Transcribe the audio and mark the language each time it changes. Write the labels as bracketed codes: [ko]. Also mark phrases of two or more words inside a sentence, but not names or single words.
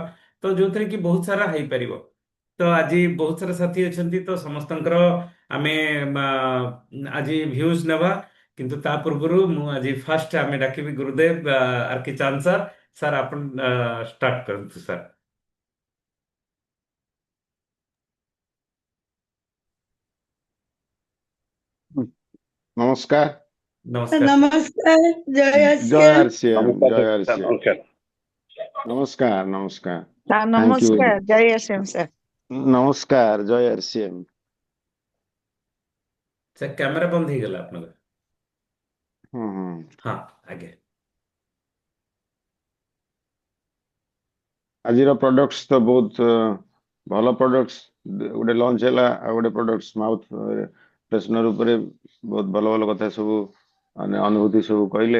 [or] ତ ଯୋଉଥିରେ କି ବହୁତ ସାରା ହେଇପାରିବ। ତ ଆଜି ବହୁତ ସାରା ସାଥୀ ଅଛନ୍ତି, ତ ସମସ୍ତଙ୍କର ଆମେ ଆଜି ଭ୍ୟୁଜ ନେବା। କିନ୍ତୁ ତା ପୂର୍ବରୁ ମୁଁ ଆଜି ଫାଷ୍ଟ ଆମେ ଡାକିବି ଗୁରୁଦେବ ଆର କେ ଚାନ୍ଦ ସାର୍। ସାର୍ ଆପଣ ଷ୍ଟାର୍ଟ କରନ୍ତୁ ସାର୍। [hi] नमस्कार। नमस्कार सर। नमस्कार। जय जय आसियान। आरसीएम, नमस्कार जय सर, आरसीएम। नमस्कार। नमस्कार, नमस्कार। हाँ, [en] thank you. [hi] नमस्कार। जय आसियान सर। नमस्कार, जय आरसीएम। [or] ସାର୍ କ୍ୟାମେରା ବନ୍ଦ ହେଇଗଲା ଆପଣଙ୍କର? हम्म। ହଁ ଆଜ୍ଞା। ଆଜିର ପ୍ରଡକ୍ଟସ୍ ତ ବହୁତ ଭଲ ପ୍ରଡକ୍ଟସ୍ ଗୋଟେ ଲଞ୍ଚ ହେଲା। ଆଉ ଗୋଟେ ପ୍ରଡକ୍ଟସ୍ [en] mouth freshener [or] ଉପରେ ବହୁତ ଭଲ ଭଲ କଥା ସବୁ ମାନେ ଅନୁଭୂତି ସବୁ କହିଲେ।